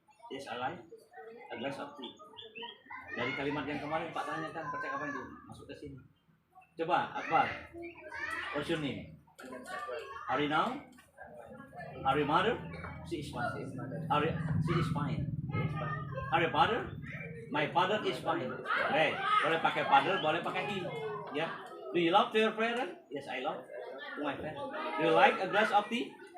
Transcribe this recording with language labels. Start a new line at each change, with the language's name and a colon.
English: Yes, I like a glass of tea.
Indonesian: Dari kalimat yang kemarin Pak tanyakan percakapan itu masuk ke sini. Coba Akbar.
English: What's your name? Are you now? Are you mother? She is fine. She is fine. Are you father? My father is fine.
Indonesian: Okay, boleh pakai father, boleh pakai he. Ya.
English: Do you love to your parent? Yes, I love to my parent. Do you like a glass of tea?